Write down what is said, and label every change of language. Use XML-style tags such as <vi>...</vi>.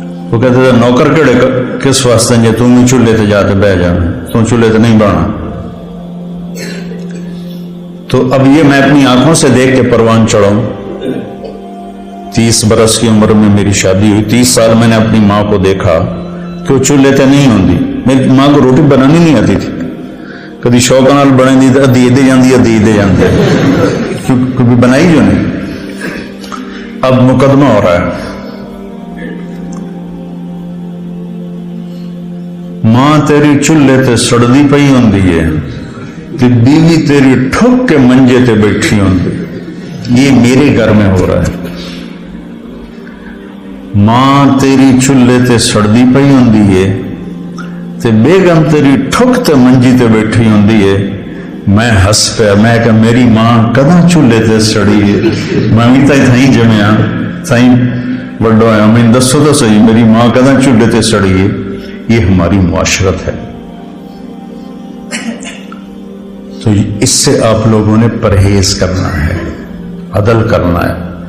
<ur>وہ کہتے تھے</ur> <pa>نوکر کیڑے کس واسطے جی تم بھی چولہے تے جا کے بہ جانا, تم چولہے تے نہیں بہنا.</pa> <ur>تو اب یہ میں اپنی آنکھوں سے دیکھ کے پروان چڑھاؤں. 30 برس کی عمر میں میری شادی ہوئی. 30 سال میں نے اپنی ماں کو دیکھا کہ وہ</ur> <pa>چولہے تے نہیں ہوندی.</pa> <ur>میری ماں کو روٹی بنانی نہیں آتی تھی.</ur> <pa>کبھی شوق نال بنے دی ادھی دے جاندی کیونکہ بنائی جو نہیں.</pa> <ur>اب مقدمہ ہو رہا ہے.</ur> <pa>ماں تیری چولہے تے سڑدی پئی ہوندی ہے تے بیوی تیری ٹھک کے منجے تے بیٹھی ہوندی.</pa> <ur>یہ میرے گھر میں ہو رہا ہے.</ur> <pa>ماں تیری چولہے تے سڑدی پئی ہوندی ہے تے بیگم تیری ٹھک تے منجی تے بیٹھی ہوندی ہے. میں ہس پیا, میں کہ میری ماں کداں چولہے تے سڑی ہے. میں بھی تھیں جمیا تھیں وڈو آیا, میں دسو تو صحیح میری ماں کداں چولہے تے سڑی ہے.</pa> <ur>یہ ہماری معاشرت ہے. تو اس سے آپ لوگوں نے پرہیز کرنا ہے, عدل کرنا ہے.</ur>